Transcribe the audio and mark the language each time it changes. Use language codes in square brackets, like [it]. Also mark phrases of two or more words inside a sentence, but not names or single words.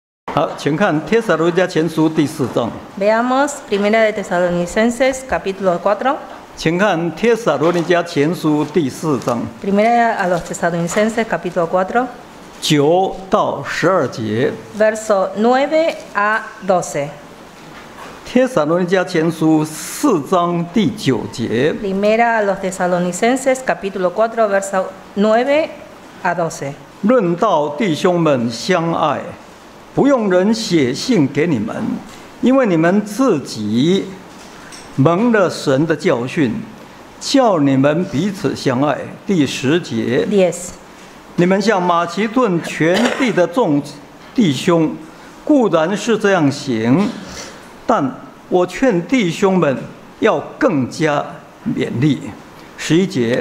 [zh] 好，请看《帖撒罗尼迦前书》第4章。 [es] Veamos Primera de Tesalonicenses, capítulo 4. [zh] 请看《帖撒罗尼迦前书》第4章 [es] Primera a los Tesalonicenses, capítulo 4, [zh] 9 到12节。 [es] verso 9 a 12. [zh] 帖撒罗尼迦前书4章第9节。 [es] Primera a los Tesalonicenses, capítulo 4, verso 9 a 12. [zh] 论到弟兄们相爱，不用人写信给你们，因为你们自己蒙了神的教训，叫你们彼此相爱。第10节， 10. 你们向马其顿全地的众弟兄，固然是这样行，但我劝弟兄们要更加勉励。11节，